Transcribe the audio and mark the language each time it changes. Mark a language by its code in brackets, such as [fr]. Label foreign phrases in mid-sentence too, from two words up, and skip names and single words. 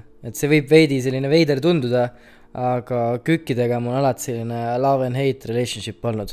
[et] Et see võib veidi selline veider tunduda, aga kükkidega mul alati selline [en] love and hate relationship [et] olnud.